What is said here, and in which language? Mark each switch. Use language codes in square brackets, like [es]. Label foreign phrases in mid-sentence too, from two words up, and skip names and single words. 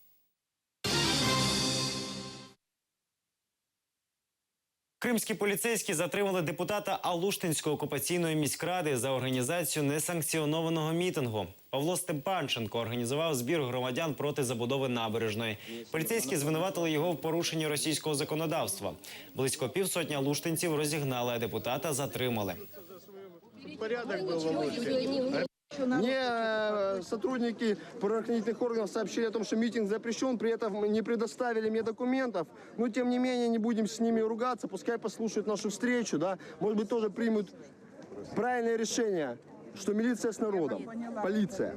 [uk] Кримські поліцейські затримали депутата Алуштинської окупаційної міськради за організацію несанкціонованого мітингу. Павло Степанченко організував збір громадян проти забудови набережної. Поліцейські звинуватили його в порушенні російського законодавства. Близько півсотні алуштинців розігнали, а депутата затримали. Порядок був, Володька. [ru] Мне сотрудники правоохранительных органов сообщили о том, что митинг запрещен, при этом не предоставили мне документов. Но, тем не менее, не будем с ними ругаться, пускай послушают нашу встречу, да, может быть, тоже примут правильное решение, что милиция с народом, полиция.